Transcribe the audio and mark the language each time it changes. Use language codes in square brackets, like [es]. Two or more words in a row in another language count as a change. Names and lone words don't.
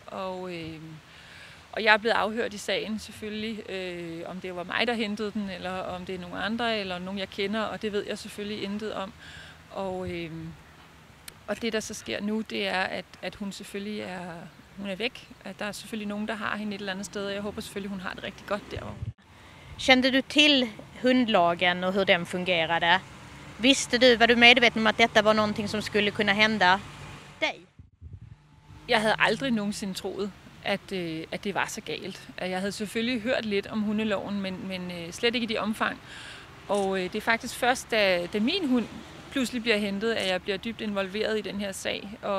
[da] Og jeg er blevet afhørt i sagen selvfølgelig, om det var mig, der hentede den, eller om det er nogle andre, eller nogen jeg kender, og det ved jeg selvfølgelig intet om. Og det, der så sker nu, det er, at hun selvfølgelig hun er væk. At der er selvfølgelig nogen, der har hende et eller andet sted, og jeg håber selvfølgelig, hun har det rigtig godt derovre. [sv] Kände du till hundlagen och hur den fungerade? Var du medveten om att detta var någonting som skulle kunna hända dig? [da] Jeg havde aldrig nogensinde troet, at det var så galt. Jeg havde selvfølgelig hørt lidt om hundeloven, men slet ikke i det omfang. Og det er faktisk først, da min hund pludselig bliver hentet, at jeg bliver dybt involveret i den her sag.